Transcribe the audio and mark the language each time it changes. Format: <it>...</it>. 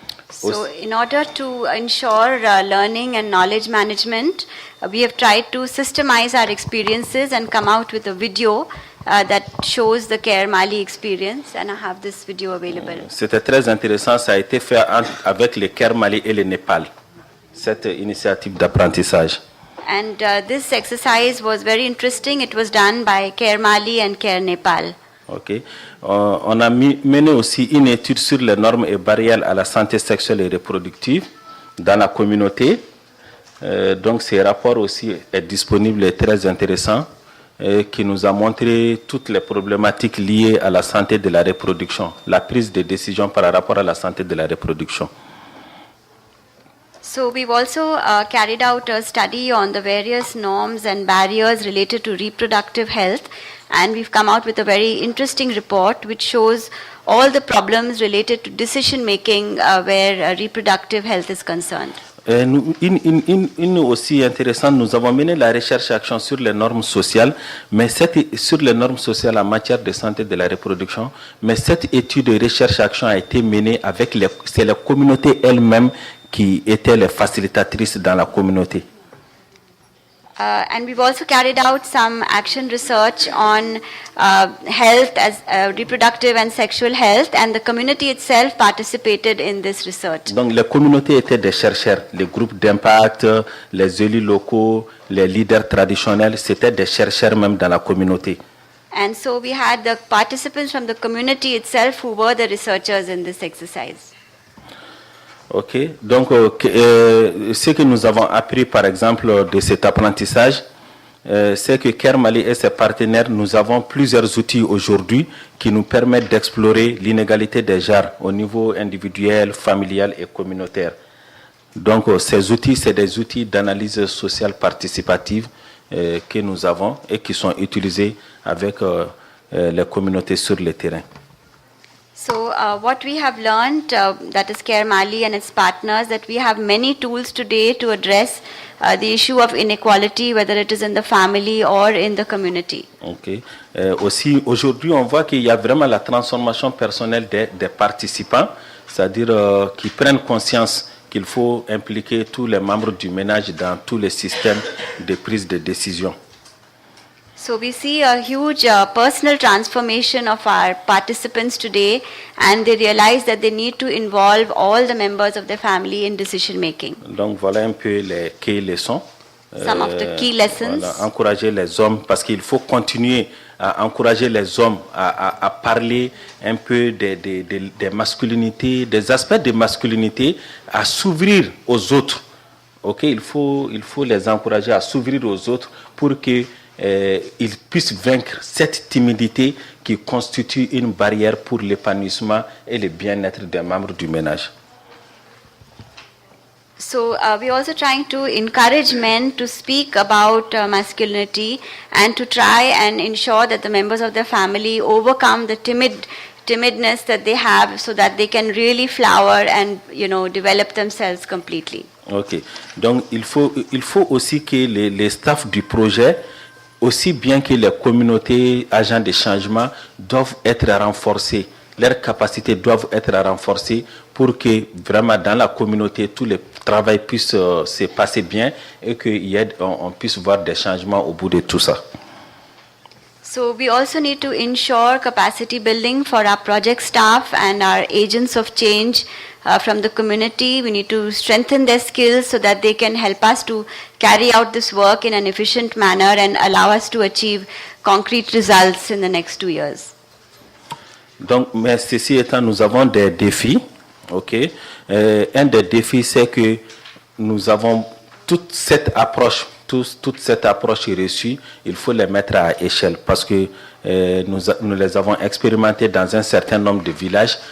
<en>So in order to ensure learning and knowledge management, we have tried to systemize our experiences and come out with a video that shows the Care Mali experience, and I have this video available.</en> <fr>C'était très intéressant, ça a été fait avec le Care Mali et le Népal, cette initiative d'apprentissage.</fr> <en>And this exercise was very interesting. It was done by Care Mali and Care Nepal. Ok.</en> <fr>On a mené aussi une étude sur les normes et barrières à la santé sexuelle et reproductive dans la communauté. Donc, ce rapport aussi est disponible et très intéressant, qui nous a montré toutes les problématiques liées à la santé de la reproduction, la prise de décision par rapport à la santé de la reproduction.</fr> <en>So we've also carried out a study on the various norms and barriers related to reproductive health, and we've come out with a very interesting report which shows all the problems related to decision making where reproductive health is concerned.</en> <fr>Une aussi intéressante, nous avons mené la recherche-action sur les normes sociales, sur les normes sociales en matière de santé de la reproduction, mais cette étude de recherche-action a été menée avec c'est les communautés elles-mêmes qui étaient les facilitatrices dans la communauté.</fr> <en>And we've also carried out some action research on health, as reproductive and sexual health, and the community itself participated in this research.</en> <fr>Donc les communautés étaient des chercheurs, les groupes d'impact, les élus locaux, les leaders traditionnels, c'était des chercheurs même dans la communauté.</fr> <en>And so we had the participants from the community itself who were the researchers in this exercise.</en> <fr>Ok, donc ce que nous avons appris par exemple de cet apprentissage, c'est que Care Mali et ses partenaires, nous avons plusieurs outils aujourd'hui qui nous permettent d'explorer l'inégalité des genres au niveau individuel, familial et communautaire. Donc ces outils, c'est des outils d'analyse sociale participative que nous avons et qui sont utilisés avec les communautés sur le terrain.</fr> <en>So what we have learned, that is Care Mali and its partners, that we have many tools today to address the issue of inequality, whether it is in the family or in the community. Ok.</en> <fr>Aussi, aujourd'hui, on voit qu'il y a vraiment la transformation personnelle des participants, c'est-à-dire qui prennent conscience qu'il faut impliquer tous les membres du ménage dans tous les systèmes de prise de décision.</fr> <en>So we see a huge personal transformation of our participants today, and they realize that they need to involve all the members of their family in decision making.</en> <fr>Donc voilà un peu les key leçons.</fr> <en>Some of the key lessons.</en> <fr>Voilà, encourager les hommes, parce qu'il faut continuer à encourager les hommes à parler un peu des masculinités, des aspects de masculinité, à s'ouvrir aux autres. Ok, il faut les encourager à s'ouvrir aux autres pour que ils puissent vaincre cette timidité qui constitue une barrière pour l'épanouissement et le bien-être des membres du ménage.</fr> <en>So we're also trying to encourage men to speak about masculinity and to try and ensure that the members of their family overcome the timidness that they have, so that they can really flower and develop themselves completely.</en> <fr>Ok, donc il faut aussi que les staffs du projet, aussi bien que les communautés agents de changement, doivent être renforcés. Leurs capacités doivent être renforcées pour que vraiment dans la communauté, tout le travail puisse se passer bien et qu'on puisse voir des changements au bout de tout ça.</fr> <en>So we also need to ensure capacity building for our project staff and our agents of change from the community. We need to strengthen their skills so that they can help us to carry out this work in an efficient manner and allow us to achieve concrete results in the next 2 years.</en> <fr>Donc, mais ceci étant, nous avons des défis. Ok, un des défis, c'est que nous avons toute cette approche reçue. Il faut les mettre à échelle parce que nous les avons expérimentés dans un certain nombre de villages.</fr>